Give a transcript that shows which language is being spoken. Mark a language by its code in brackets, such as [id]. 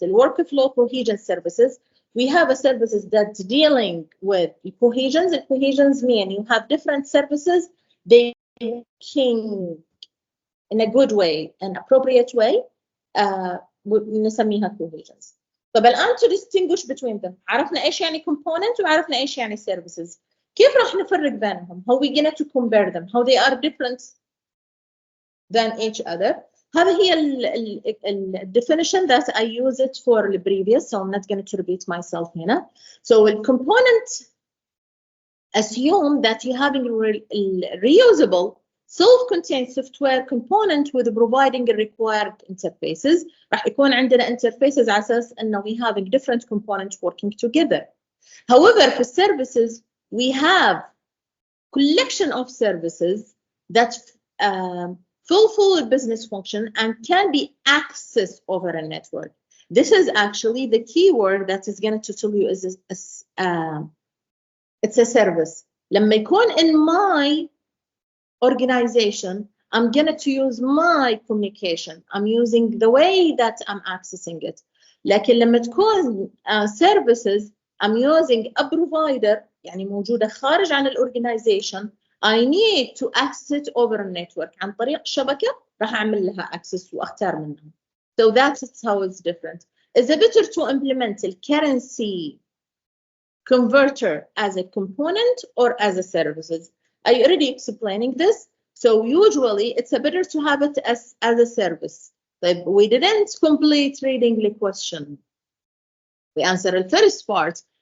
[en] The workflow cohesion services. We have a services that's dealing with cohesions. The cohesions mean you have different services. They working in a good way, an appropriate way. نسميها cohesions. [ar] طب الآن [en] to distinguish between them. [ar] عرفنا إيش يعني component وعرفنا إيش يعني services. كيف راح نفرق بينهم? [en] How we going to compare them? How they are different than each other. [ar] هذه هي [en] ال definition that I use it for the previous, so I'm not going to repeat myself هنا. So the component assume that you have a reusable self-contained software component with providing required interfaces. [ar] راح يكون عندنا interfaces على أساس إنه [en] we have different components working together. However, for services, we have collection of services that fulfill a business function and can be accessed over a network. This is actually the keyword that is going to tell you is it's a service. [ar] لما يكون [en] in my organization, I'm going to use my communication. I'm using the way that I'm accessing it. لكن لما تكون services, I'm using a provider, [ar] يعني موجودة خارج عن [en] الorganization. I need to access it over a network. [ar] عن طريق شبكة راح أعمل لها access وأختار منها. [en] So that's how it's different. Is it better to implement the currency converter as a component or as a services? I already explaining this. So usually it's better to have it as a service. But we didn't complete reading the question. We answer the first part.